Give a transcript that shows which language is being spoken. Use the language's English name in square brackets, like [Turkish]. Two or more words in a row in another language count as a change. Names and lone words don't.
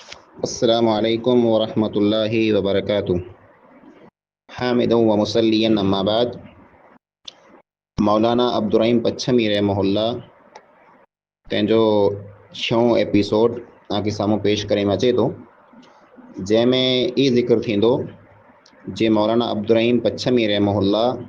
[Arabic] السلام عليكم ورحمة الله وبركاته. حامدا ومصليا أما بعد. [Sindhi] मौलाना अब्दुर्रहीम पच्छमी रहमहुल्लाह तंहिंजो 6हों एपिसोड तव्हांखे साम्हूं पेश करे में अचे थो, जंहिंमें ई ज़िक्र थींदो जे मौलाना अब्दुर्रहीम पच्छमी रहमहुल्लाह